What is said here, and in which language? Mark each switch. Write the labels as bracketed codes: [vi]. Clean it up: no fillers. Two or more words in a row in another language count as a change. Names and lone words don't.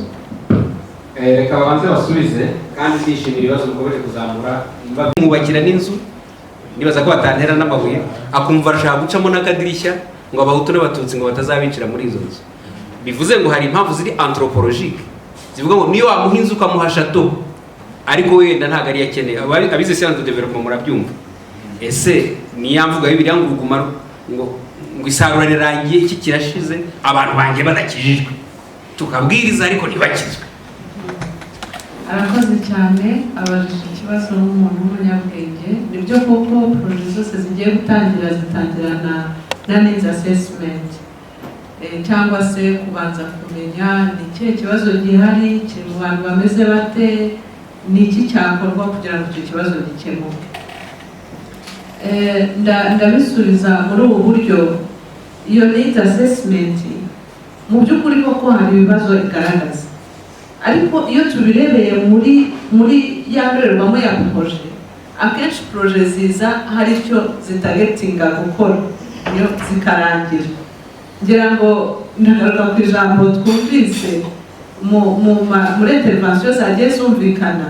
[rw] Reka babanze basubize kandi ndishimira ibibazo mukomeje kuzamura mwubakira n'inzu nibaza ko batantera n'amabuye akumva arashaka gucamo n'akadirishya ngo abahutu n'abatutsi ngo batazabicira muri izo nzu. Bivuze ngo hari impamvu ziri anthropologique zivuga ngo niyo wamuha inzu ukamuha chateau ariko wenda ntago ari yakeneye. Abize [fr] science de développement [rw] murabyumva. Ese ni yamvuga Bibiliya ngo uguma ngo isarura rirangiye iki kirashize abantu bangiye badakijijwe tukabwiriza ariko ntibakizwe. Arakoze cyane abajije ikibazo n'umuntu w'umunyabwenge. Nibyo koko projet zose zigiye gutangira zitangirana na [en] needs assessment [rw] cyangwa se kubanza kumenya ni ikihe kibazo gihari, mu bantu bameze bate, ni iki cyakorwa kugira ngo icyo kibazo gikemuke. Ndabisubiza muri ubu buryo. Iyo [en] needs assessment [rw] mu by'ukuri koko hari ibibazo igaragaza, ariko iyo tubirebeye muri ya ndorerwamo ya projet, akenshi projet ziza hari icyo zitagetinga gukora iyo zikarangira. Ngira ngo ndagaruka ku ijambo twumvise muri intervention zagiye zumvikana.